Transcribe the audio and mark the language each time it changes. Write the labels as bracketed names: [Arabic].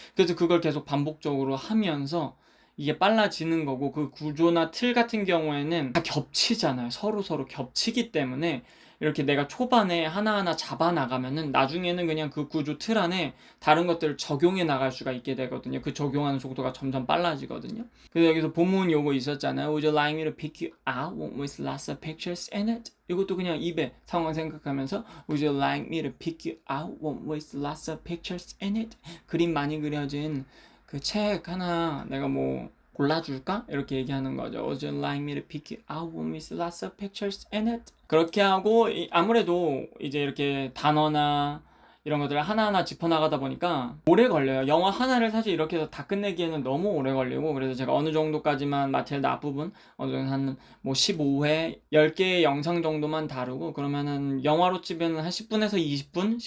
[Korean] 그래서 그걸 계속 반복적으로 하면서 이게 빨라지는 거고 그 구조나 틀 같은 경우에는 다 겹치잖아요. 서로 겹치기 때문에 이렇게 내가 초반에 하나하나 잡아 나가면은 나중에는 그냥 그 구조 틀 안에 다른 것들을 적용해 나갈 수가 있게 되거든요. 그 적용하는 속도가 점점 빨라지거든요. 그래서 여기서 본문 요거 있었잖아요. [English] Would you like me to pick you out with lots of pictures in it? [Korean] 이것도 그냥 입에 상황 생각하면서 [English] Would you like me to pick you out with lots of pictures in it? [Korean] 그림 많이 그려진 그 책 하나 내가 뭐 골라줄까? 이렇게 얘기하는 거죠. [English] Would you like me to pick you out with lots of pictures in it? [Korean] 그렇게 하고 아무래도 이제 이렇게 단어나 이런 것들을 하나하나 짚어나가다 보니까 오래 걸려요. 영화 하나를 사실 이렇게 해서 다 끝내기에는 너무 오래 걸리고 그래서 제가 어느 정도까지만 마틸다 앞부분 어느 정도 한 뭐 15회 10개의 영상 정도만 다루고 그러면은 영화로 치면 한 10분에서 20분?